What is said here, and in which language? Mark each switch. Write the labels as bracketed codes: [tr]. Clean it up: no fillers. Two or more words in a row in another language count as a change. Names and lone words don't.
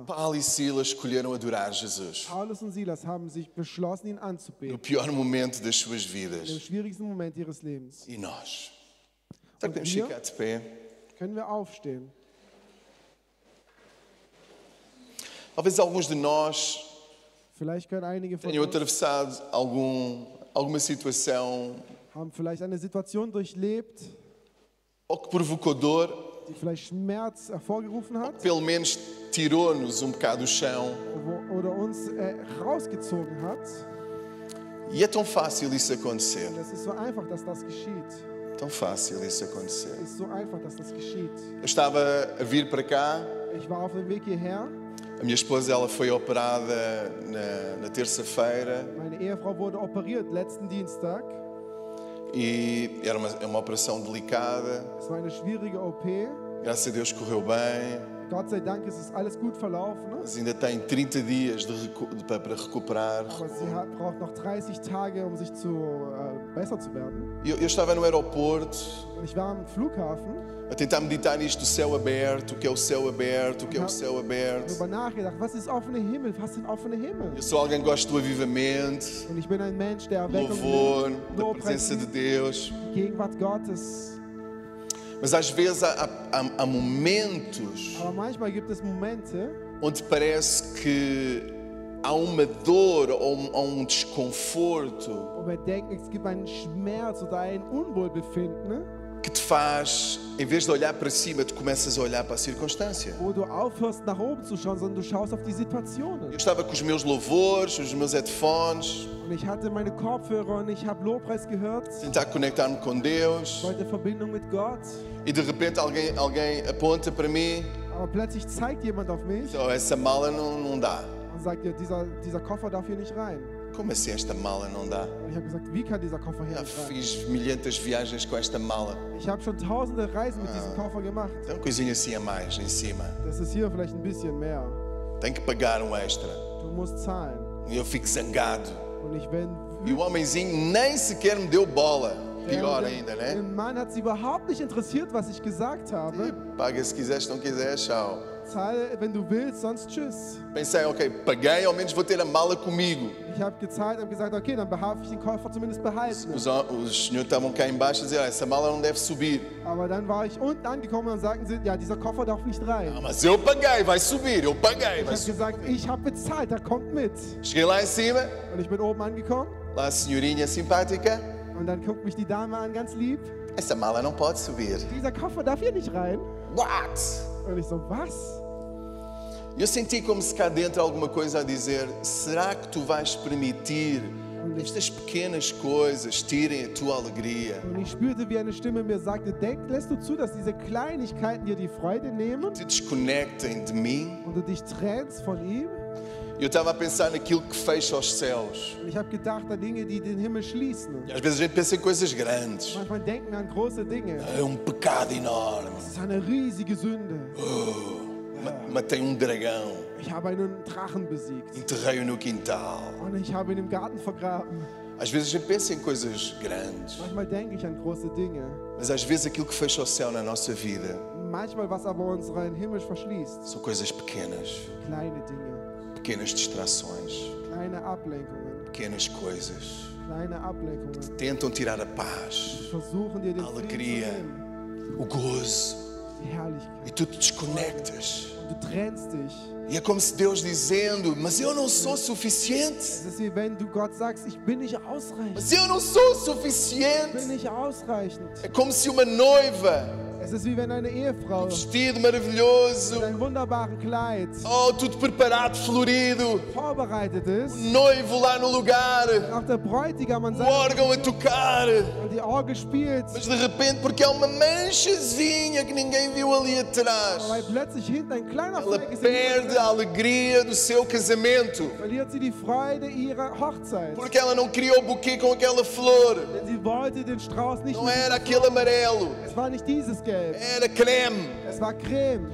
[pt] Paulo e Silas escolheram adorar Jesus [de] Paulus und Silas haben sich beschlossen, ihn [pt] no [de] anzubeten. [pt] pior momento das suas [de] In dem [pt] vidas. [de] schwierigsten Moment ihres Lebens. [pt] E nós? Será que [de] Und [pt] podemos [de] wir? [pt] ficar de pé? [de] Können wir aufstehen? [pt] Talvez alguns de nós [de] Vielleicht können einige von [pt] tenham [de] uns [pt] atravessado alguma situação [de] haben vielleicht eine Situation durchlebt, [pt] ou que provocou dor, [de] die vielleicht Schmerz hervorgerufen hat [pt] pelo menos tirou-nos bocado do chão. [de] oder uns rausgezogen hat. [pt] E é tão fácil isso acontecer. [de] Und es ist so einfach, dass das geschieht. [pt] Tão fácil isso acontecer. [de] Es ist so einfach, dass das geschieht. [pt] Eu estava a vir para cá, [de] Ich war auf dem Weg hierher. [pt] a minha esposa ela foi operada na terça-feira [de] Meine Ehefrau wurde operiert letzten Dienstag. [pt] e era uma operação delicada. [de] Es war eine schwierige OP. [pt] Graças a Deus correu bem, [de] Gott sei Dank ist es alles gut verlaufen. [pt] mas ainda tem 30 dias para recuperar. [de] Aber sie braucht noch 30 Tage, um sich besser zu werden. [pt] Eu estava no aeroporto [de] Und ich war am Flughafen [pt] a tentar meditar nisto, o céu aberto, o que é o céu aberto, o que é o céu aberto. [de] darüber nachgedacht, was ist offene Himmel? Was sind offene Himmel? [pt] Eu sou alguém que gosta do avivamento, [de] Und ich bin ein Mensch, der Erweckung [pt] louvor, [de] liebt, [pt] da [de] Lobpreis [pt] presença de [de] liebt, [pt] Deus. [de] die Gegenwart Gottes. [pt] Mas às vezes há momentos [de] Aber manchmal gibt es Momente, [pt] onde parece que há uma dor ou desconforto [de] wo wir denken, es gibt einen Schmerz oder ein Unwohlbefinden, [pt] que te faz, em vez de olhar para cima, tu começas a olhar para a circunstância. [de] wo du aufhörst nach oben zu schauen, sondern du schaust auf die Situationen. [pt] Eu estava com os meus louvores, os meus headphones, [de] Und ich hatte meine Kopfhörer und ich habe Lobpreis gehört, [pt] tentar conectar-me com Deus, [de] wollte Verbindung mit Gott, [pt] e de repente alguém aponta para mim, [de] aber plötzlich zeigt jemand auf mich [pt] oh, essa mala não dá. [de] und sagt, ja, dieser Koffer darf hier nicht rein. [pt] Como assim esta mala não dá? [de] Und ich habe gesagt, wie kann dieser Koffer hier [pt] Já [de] nicht rein? [pt] fiz milhentas viagens com esta mala. [de] Ich habe schon tausende Reisen mit diesem Koffer gemacht. [pt] Tem uma coisinha assim a mais em cima. [de] Das ist hier vielleicht ein bisschen mehr. [pt] Tem que pagar um extra. [de] Du musst zahlen. [pt] E eu fico zangado. [de] Und ich bin [pt] E o homenzinho nem sequer me deu bola. Pior ainda, né? [de] Den Mann hat es überhaupt nicht interessiert, was ich gesagt habe. [pt] Paga se quiseres, se não quiseres, tchau. [de] Zahle, wenn du willst, sonst tschüss. [pt] Pensei, ok, paguei, ao menos vou ter a mala comigo. [de] Ich habe gezahlt und gesagt, okay, dann darf ich den Koffer zumindest behalten. [pt] Os senhores estavam cá embaixo a dizer, essa mala não deve subir. [de] Aber dann war ich unten angekommen und sagten sie, ja, dieser Koffer darf nicht rein. [pt] Ah, mas eu paguei, vai subir, eu paguei, [de] Ich [pt] vai [de] habe [pt] subir. [de] gesagt, ich habe bezahlt, da kommt mit. [pt] Cheguei lá em cima, [de] Und ich bin oben angekommen [pt] lá a senhorinha simpática, [de] und dann guckt mich die Dame an, ganz lieb. [pt] essa mala não pode subir. [de] Dieser Koffer darf hier nicht rein. [pt] What? [de] Und ich so, was? [pt] Eu senti como se cá dentro alguma coisa a dizer, será que tu vais permitir estas pequenas coisas tirem a tua alegria? [de] Und ich spürte, wie eine Stimme mir sagte, lässt du zu, dass diese Kleinigkeiten dir die Freude nehmen [pt] Te desconectem de mim? [de] und du dich trennst von ihm? [pt] Eu estava a pensar naquilo que fecha os céus. [de] Und ich habe gedacht an Dinge, die den Himmel schließen. [pt] E às vezes a gente pensa em coisas grandes. [de] Manchmal denken wir an große Dinge. [pt] É pecado enorme. [de] Das ist eine riesige Sünde. [pt] Matei dragão, [de] Ich habe einen Drachen besiegt [pt] enterrei-o no quintal. [de] und ich habe ihn im Garten vergraben. [pt] Às vezes a gente pensa em coisas grandes, [de] Manchmal denke ich an große Dinge. [pt] mas às vezes aquilo que fecha o céu na nossa vida [de] Manchmal, was aber unseren Himmel verschließt, [pt] são coisas pequenas, [de] kleine Dinge, [pt] pequenas distrações, [de] kleine Ablenkungen, [pt] pequenas coisas. [de] kleine Ablenkungen. [pt] Tentam tirar a paz, [de] Versuchen dir den [pt] a [de] Frieden zu [pt] alegria, [de] nehmen, [pt] o gozo, [de] die Herrlichkeit. [pt] e tu te desconectas. [de] Und du trennst dich. [pt] E é como se Deus dizendo, mas eu não sou suficiente. [de] Es ist wie wenn du Gott sagst, ich bin nicht ausreichend. [pt] Mas eu não sou [de] Ich bin [pt] suficiente. [de] nicht ausreichend. [pt] É como se uma noiva, [de] Es ist wie wenn eine Ehefrau [pt] vestido [de] mit [pt] maravilhoso, [de] einem wunderbaren Kleid [pt] oh, tudo preparado, florido, [de] vorbereitet ist, [pt] noivo lá no lugar, [de] auch der Bräutigam an [pt] o [de] seinem [pt] órgão a tocar, [de] und die Orgel spielt, [pt] mas de repente, porque há uma manchazinha que ninguém viu ali atrás, [de] weil plötzlich hinten ein kleiner [pt] ela [de] Fleck ist, [pt] perde a alegria do seu casamento, [de] verliert sie die Freude ihrer Hochzeit. [pt] porque ela não criou o buquê com aquela flor, [de] Denn sie wollte den Strauß nicht [pt] não [de] mit [pt] era [de] diesem [pt] aquele amarelo, [de] Blau. Es war nicht dieses Gelb, [pt] era creme. [de] es war Creme.